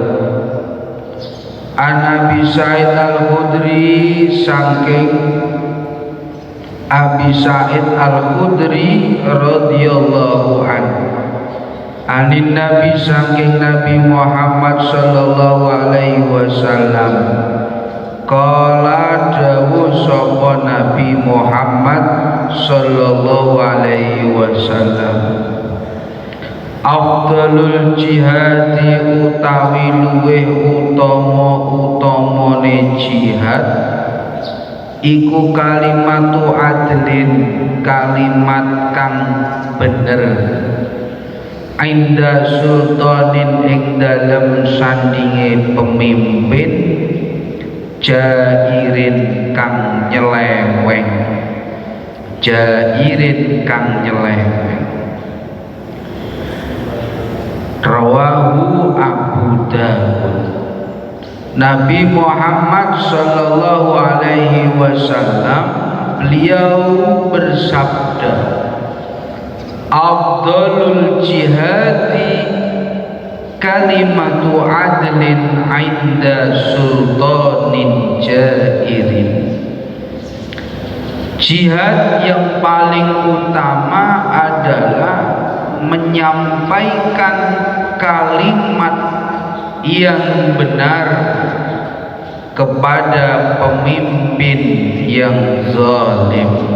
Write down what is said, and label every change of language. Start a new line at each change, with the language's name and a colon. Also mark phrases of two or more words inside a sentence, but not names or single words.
Arabic: عن أبي سعيد الخدري, saking Abi Sa'id Al-Khudri رضي الله عنه عن النبي, saking Nabi Muhammad صلى الله عليه وسلم, qala
Javanese: dawuh sapa
Arabic: Nabi Muhammad صلى الله عليه وسلم, أفضل الجهاد
Javanese: utawi luweh utamane jihad iku
Arabic: كلمة عدل,
Javanese: kalimat kang bener,
Arabic: عند سلطان
Javanese: ing dalem sandinge pemimpin, jairin kang nyeleweng, jairin kang nyeleweng.
Arabic: رواه أبو داود.
Indonesian: Nabi Muhammad
Arabic: صلى الله عليه وسلم,
Indonesian: beliau bersabda,
Arabic: أفضل الجهاد كلمة عدل عند سلطان جائر.
Indonesian: Jihad yang paling utama adalah menyampaikan kalimat yang benar kepada pemimpin yang zalim.